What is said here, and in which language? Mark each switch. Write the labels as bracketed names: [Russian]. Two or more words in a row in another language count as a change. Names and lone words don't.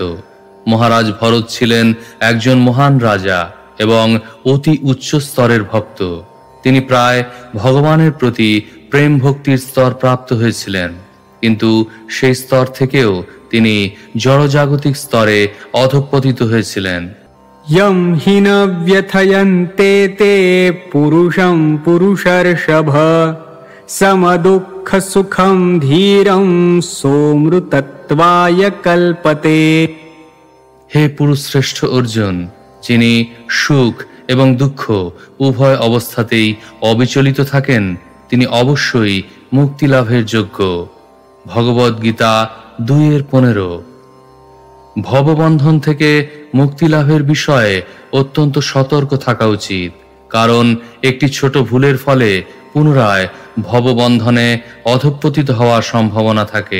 [Bangla] মহারাজ ভরত ছিলেন একজন মহান রাজা এবং অতি উচ্চ স্তরের ভক্ত। তিনি প্রায় ভগবানের প্রতি প্রেম ভক্তির স্তর প্রাপ্ত হয়েছিলেন, কিন্তু সেই স্তর থেকেও তিনি জড়জাগতিক স্তরে অধঃপতিত হয়েছিলেন। [Sanskrit] यं हि न व्यथयन्ते ते पुरुषं पुरुषर्षभ समदुःखसुखं धीरं सोमृतत्वाय कल्पते। [Bangla] হে পুরুষশ্রেষ্ঠ অর্জুন, যিনি সুখ এবং দুঃখ উভয় অবস্থাতেই অবিচলিত থাকেন, তিনি অবশ্যই মুক্তি লাভের যোগ্য। ভগবদ গীতা 2:15। ভববন্ধন থেকে মুক্তি লাভের বিষয়ে অত্যন্ত সতর্ক থাকা উচিত, কারণ একটি ছোট ভুলের ফলে পুনরায় ভববন্ধনে অধঃপতিত হওয়ার সম্ভাবনা থাকে।